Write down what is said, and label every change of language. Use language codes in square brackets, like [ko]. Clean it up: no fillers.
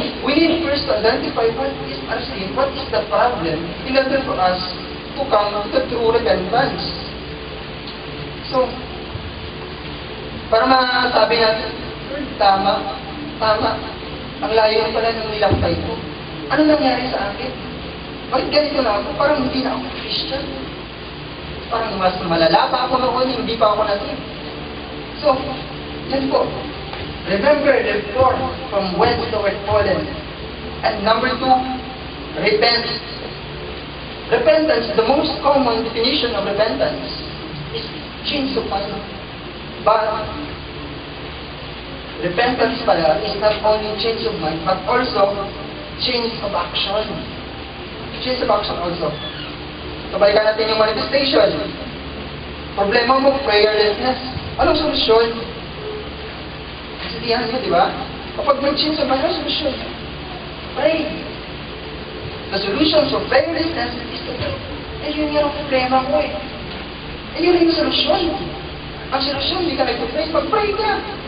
[en] We need first to identify what is our sin, what is the problem, in order for us to come to true repentance. [tl] So, para masabi natin, tama, ang layo pala ng nilakbay ko. Ano nangyari sa akin? Bakit ganito na ako? Parang hindi na ako Christian. Parang mas malala pa ako noon, hindi pa ako natin. So, yan po. [en] Remember, therefore, from whence thou art fallen. And number 2, repent. Repentance, the most common definition of repentance is change of mind. But repentance pala is not only change of mind, but also change of action. Change of action also. Kabalikan natin yung manifestation. [tl] Problema mo, prayerlessness. Anong solusyon? Nasabihan nyo, di ba? Kapag mag-change of mind, anong solusyon? Pray. [en] The solution for prayerlessness is to pray. [tl] Eh, yun yung problema ko eh. Eh, yun yung solusyon. Ang solusyon, hindi ka nag-pray, mag-pray ka.